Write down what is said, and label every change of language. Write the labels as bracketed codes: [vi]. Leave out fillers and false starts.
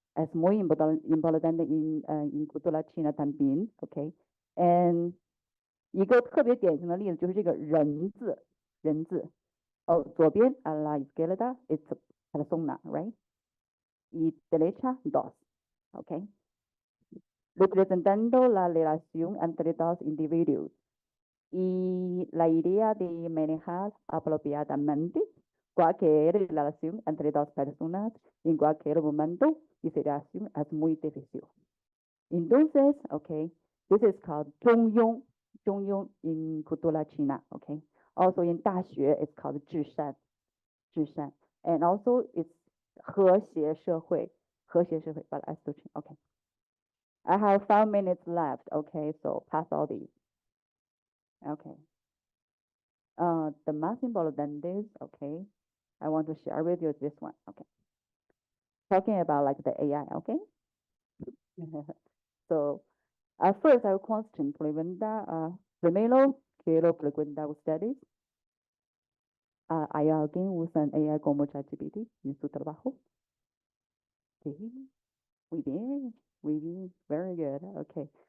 [es] Es muy importante en cultura china también, OK. [zh] And 一个特别典型的例子就是这个人字，人字。左边 [es] a la izquierda es persona, [en] right? [es] Y derecha dos, OK. Representando la relación entre dos individuos y la idea de manejar apropiadamente cualquier relación entre dos personas en cualquier momento y situación es muy difícil. [en] Entonces, okay, this is called 中庸，中庸 in [es] cultura China, [en] okay. Also in 大学 it's called 至善，至善 ，and also it's [zh] 和谐社会，和谐社会 [en] but I still change, okay. I have 5 minutes left, okay, so pass all these. Okay. The most important is, okay, I want to share with you this one, okay. Talking about like the AI, okay. So, first I will question [es] primero quiero preguntar a ustedes, ¿hay alguien usan AI como ChatGPT en su trabajo? Sí, muy bien, [en] very good, okay.